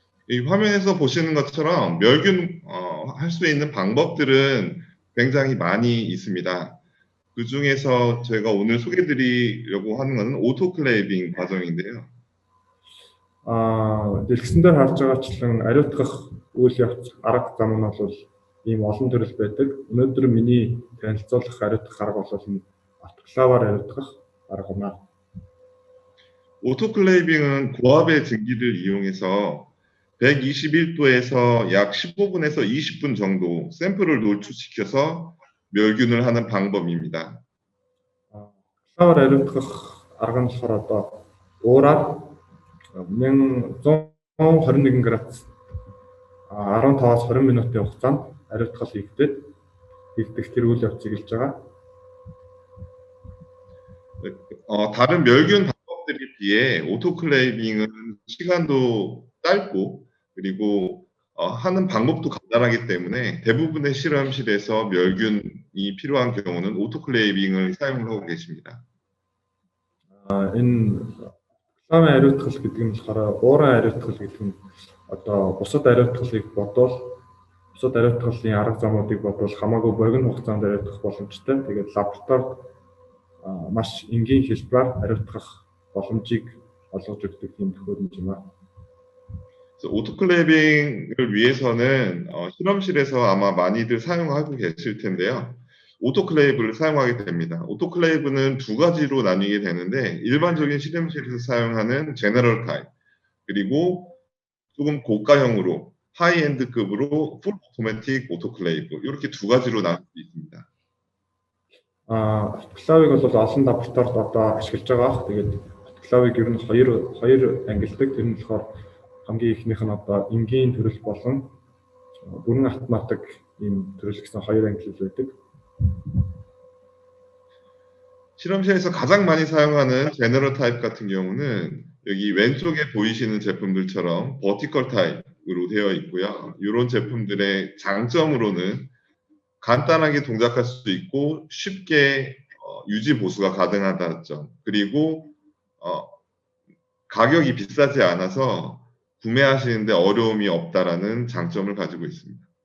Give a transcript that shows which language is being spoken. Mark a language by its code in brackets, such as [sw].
[ko] 이 화면에서 보시는 것처럼 멸균 할 수 있는 방법들은 굉장히 많이 있습니다. 그 중에서 제가 오늘 소개드리려고 하는 것은 오토클레이빙 과정인데요. [mn] дэлгэсэн дээр харж байгаачлан ариутгах үйл явц арга зам нь бол ийм олон төрөл байдаг. өнөөдөр миний танилцуулах ариутгах арга бол автоклаваар ариутгах арга байна. [ko] 오토클레이빙은 고압의 증기를 이용해서 121도에서 약 15분에서 20분 정도 샘플을 노출시켜서 멸균을 하는 방법입니다. [mn] Хлавар ариутгах арга нь болохоор одоо уураар 1121 градус 15-аас 20 минутын хугацаанд ариутгал хийгдэх тэр үйл явцыг хэлж байгаа. [ko] 다른 멸균 방법들에 비해 오토클레이빙은 시간도 짧고 그리고 하는 방법도 간단하기 때문에 대부분의 실험실에서 멸균이 필요한 경우는 오토클레이빙을 사용을 하고 계십니다. [mn] Энэ хлавын ариутгал гэдэг нь болохоор уурын ариутгал гэдэг нь одоо бусад ариутгалыг бодвол бусад ариутгалын арга замуудыг бодвол хамаагүй богино хугацаанд ариутгах боломжтой. Тэгээд лабораторид маш энгийн хэлбэрээр ариутгах боломжийг олгож өгдөг тийм төхөөрөмж юм аа. [ko] 오토클레이빙을 위해서는 실험실에서 아마 많이들 사용하고 계실 텐데요. 오토클레이브를 사용하게 됩니다. 오토클레이브는 두 가지로 나뉘게 되는데 일반적인 실험실에서 사용하는 제너럴 타입 그리고 조금 고가형으로 하이엔드급으로 풀 오토매틱 오토클레이브 이렇게 두 가지로 나눌 수 있습니다. [mn] Автоклавыг бол олон лабораторид одоо ашиглаж байгаа. Тэгээд автоклавыг ер нь хоёр ангилдаг. Тэр нь болохоор хамгийн ихнийх нь одоо энгийн төрөл болон бүрэн автоматик ийм төрөл гэсэн хоёр ангилал байдаг. [ko] 실험실에서 가장 많이 사용하는 제너럴 타입 같은 경우는 여기 왼쪽에 보이시는 제품들처럼 버티컬 타입으로 되어 있고요. 이런 제품들의 장점으로는 간단하게 동작할 수 있고 쉽게 유지 보수가 가능하다는 점 그리고 가격이 비싸지 않아서 구매하시는데 어려움이 없다라는 장점을 가지고 있습니다.